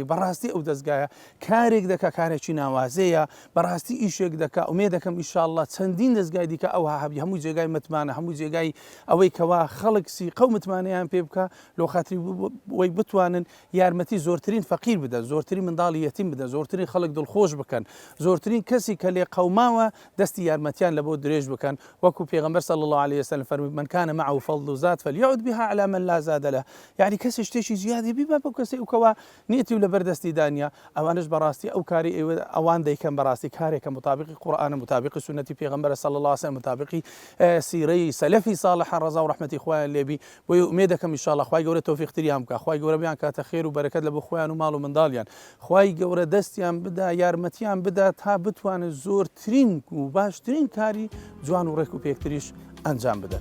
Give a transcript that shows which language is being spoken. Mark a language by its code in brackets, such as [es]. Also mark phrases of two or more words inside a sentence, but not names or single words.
[ckb] بەڕاستی ئەو دەستگایە کارێک دەکا کارێکی ناوازەیە بەڕاستی ئیشێک دەکا ئومێ دەکەم ئینشاءالله چەندین دەستگای دیکە ئەو هەبی هەموو جێگای متمانە هەموو جێگای ئەوەی کەوا خەڵک سیقە و متمانەیان پێ بکە لۆ خاتری وەی بتوانن یارمەتی زۆرترین فەقیر بدەن زۆرترین منداڵی یەتیم بدەن زۆرترین خەڵک دڵخۆش بکەن زۆرترین کەسی کە لێ قەوماوە دەستی یارمەتیان لە بۆ درێژ بکەن وەکو پێغەمبەر [ar] صلی الله عليه وسلم [ckb] فەرمووی [ar] من كان معه فضل زاد فليعد بها على من لا زاد له. [ckb] يعني کەسی شتێکی زیادی بیبە بۆ کەسێک وکەوە نیەتی و لەبەر دەستی دانیا ئەوانش بەڕاستی ئەو کاری ئەوان دەیکەن بەڕاستی کارێکە مطابقی قورئانە مطابقی سنەتی پێغەمبەر [ar] صلی الله عليه وسلم [ckb] مطابقی سیرەی سەلەفی صالح ڕەزا و ڕەحمەتی خوایان لێبی بۆ ئومێ دەکەم ئینشاءالله خوای گەورە تەوفیقتریان بکە خوای گەورە بیان کاتە خێر و بەرەکەت لە بۆ خۆیان و ماڵ و منداڵیان خوای گەورە دەستیان بدا یارمەتیان بدا تا بتوانن زۆرترین و باشترین کاری جوان و ڕێک و پێکتریش ئەنجام بدەن.